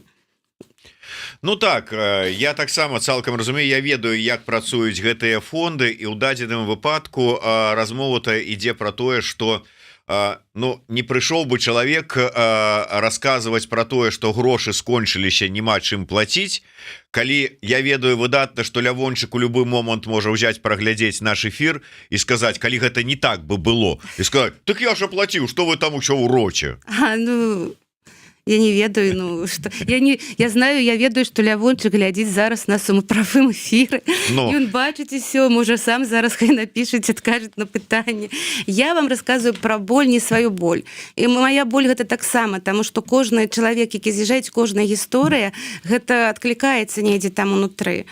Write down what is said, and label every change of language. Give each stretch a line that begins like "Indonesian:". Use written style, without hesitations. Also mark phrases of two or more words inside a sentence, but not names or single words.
Belarusian: Ну так, я таксама цалкам разумею, я ведаю, як працуюць гэтыя фонды, і ў дадзеным выпадку размова-то ідзе пра тое, што ну, не прыйшоў бы чалавек расказваць пра тое, што грошы скончыліся, няма чым плаціць. Калі я ведаю выдатна, што Лявончык у любы момант можа ўзяць праглядзець наш эфір і сказаць, калі гэта не так бы было, і сказаць, так я ж аплаціў, што вы там усё ў роце. Я не ведаю,
Russian: ну что я знаю,
Belarusian: я ведаю, што Лявончык глядзіць зараз на самаправым эфіры. Ён бачыць усё, можа сам зараз хай напішыць, адкажуць на пытанне. Я вам расказваю пра боль, не сваю боль. І моя боль гэта таксама, таму што кожны чалавек, які з'язджаюць, кожная гісторыя, гэта адклікаецца недзе там унутры.